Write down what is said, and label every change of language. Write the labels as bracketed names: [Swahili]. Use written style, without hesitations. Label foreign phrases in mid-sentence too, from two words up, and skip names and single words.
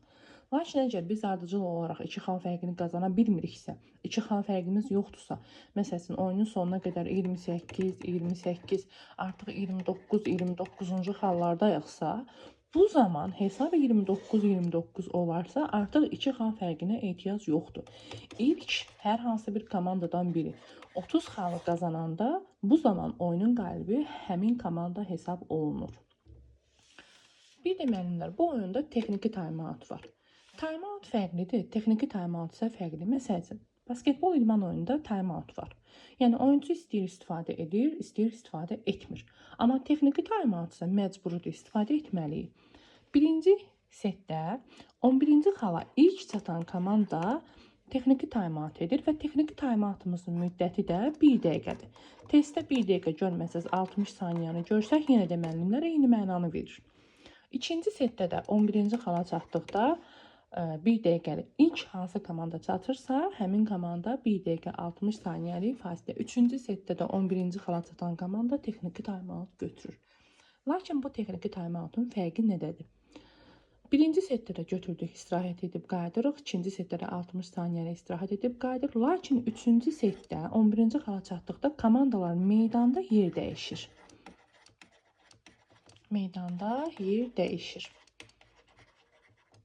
[Azerbaijani] Lakin əgər biz ardıcıl olaraq 2 xal fərqini qazana bilmiriksə, 2 xal fərqimiz yoxdursa, məsələn, oyunun sonuna qədər 28-28, artıq 29-29-cu xallardayıqsa, bu zaman hesab 29-29 olarsa, artıq 2 xal fərqinə ehtiyac yoxdur. İlk hər hansı bir komandadan biri 30 xalı qazananda, bu zaman oyunun qalibi həmin komanda hesab olunur. Bir də müəllimlər, bu oyunda texniki time-out var. Time-out fərqlidir, texniki time-out isə fərqlidir. Məsələn, basketbol idman oyununda time-out var. Yəni, oyuncu istəyir istifadə edir, istəyir istifadə etmir. Amma texniki time-out isə məcburidir, istifadə etməliyik. Birinci setdə 11-ci xala ilk çatan komanda texniki time-out edir və texniki time-outumuzun müddəti də 1 dəqiqədir. Testdə 1 dəqiqə görməsəz 60 saniyəni görsək, yenə də müəllimlər eyni mənanı verir. İkinci setdə də 11-ci xala çatdıqda 1 dəqiqəlik ilk hansı komanda çatırsa, həmin komanda 1 dəqiqə 60 saniyəlik fasilə. Üçüncü setdə də 11-ci xala çatan komanda texniki time-out götürür. Lakin bu texniki time-outun fərqi nədədir? Birinci setdə də götürdük, istirahət edib qayıdırıq. İkinci setdə də 60 saniyəlik istirahət edib qayıdırıq. Lakin üçüncü setdə 11-ci xala çatdıqda komandalar meydanda yer dəyişir. Meydanda yer dəyişir.